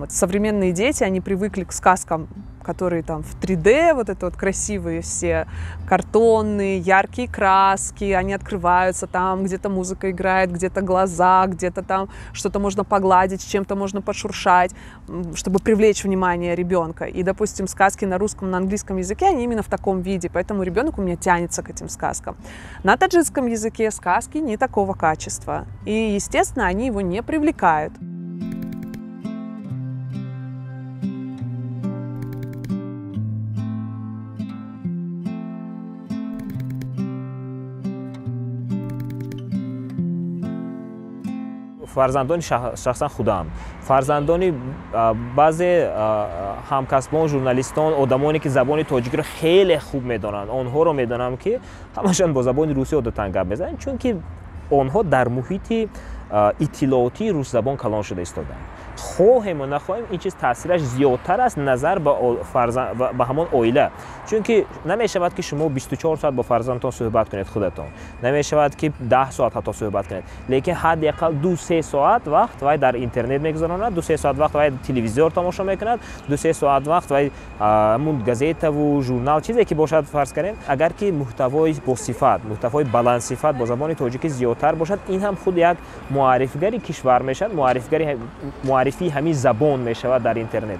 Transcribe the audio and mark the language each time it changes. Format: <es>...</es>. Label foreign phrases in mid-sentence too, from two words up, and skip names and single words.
<ru>Современные дети, они привыкли к сказкам, которые там в 3D, вот это вот красивые все, картонные, яркие краски, они открываются, там где-то музыка играет, где-то глаза, где-то там что-то можно погладить, чем-то можно пошуршать, чтобы привлечь внимание ребенка. И, допустим, сказки на русском, на английском языке, они именно в таком виде, поэтому ребенок у меня тянется к этим сказкам. На таджикском языке сказки не такого качества, и, естественно, они его не привлекают.</ru> <tg>فرزندان شخصا خودم فرزندانی بعضی همکسبان ژورنالیستان آدمانی که زبان تاجیکی رو خیلی خوب میدونن آنها رو میدونم که همشون با زبان روسی عادتاً گپ میزنن چون که онҳо дар муҳити иттилооти рӯсзабон калон шуда истоданд. хоҳему нахоҳем ин чиз таъсираш зиёдтар аст назар ба ҳамон оила, чунки намешавад ки шумо 24 соат бо фарзандтон суҳбат кунед худатон, намешавад ки 10 соат ҳатто суҳбат кунед, лекин ҳаддақал 2-3 соат вақт вай дар интернет мегузаронад, 2-3 соат вақт вай телевизор тамошо мекунад, 2-3 соат вақт вай ҳамун газетаву журнал чизе ки бошад фарз кардем, агар ки муҳтавои босифат, муҳтавои баландсифат бо забони тоҷикӣ зиёдтар бошад, ин ҳам худ як муаррифгари кишвар мешавад, муаррифии ҳамин забон мешавад дар интернет.</tg>